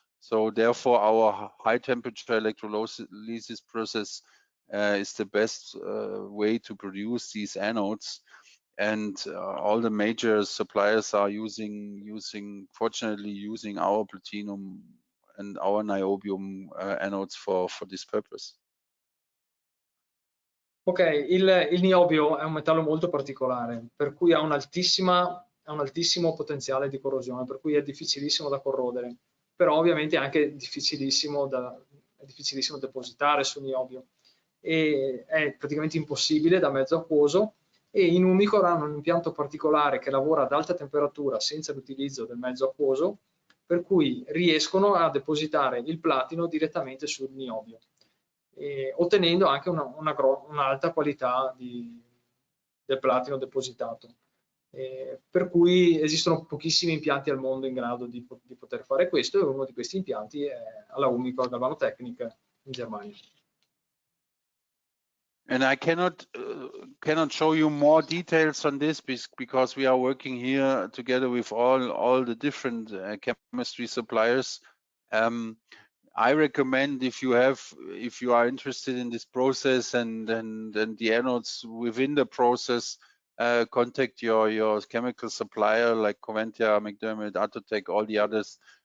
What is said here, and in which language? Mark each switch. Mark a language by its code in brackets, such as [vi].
[en] So therefore, our high temperature electrolysis process is the best way to produce these anodes. And all the major suppliers are fortunately using our platinum and our niobium anodes for this purpose. [it] Ok, il niobio è un metallo molto particolare, per cui ha un altissimo potenziale di corrosione, per cui è difficilissimo da corrodere, però ovviamente è anche difficilissimo depositare sul niobio, e è praticamente impossibile da mezzo acquoso, e in Umicore hanno un impianto particolare che lavora ad alta temperatura senza l'utilizzo del mezzo acquoso, per cui riescono a depositare il platino direttamente sul niobio, ottenendo anche un'alta qualità del platino depositato. Per cui esistono pochissimi impianti al mondo in grado di poter fare questo, e uno di questi impianti è alla Umicore Galvanotechnik in Germania. [en] And I cannot show you more details on this because we are working here together with all the different chemistry suppliers. I recommend, if you are interested in this process and the anodes within the process, contact your chemical supplier like Coventia, McDermott, Atotech, all the others,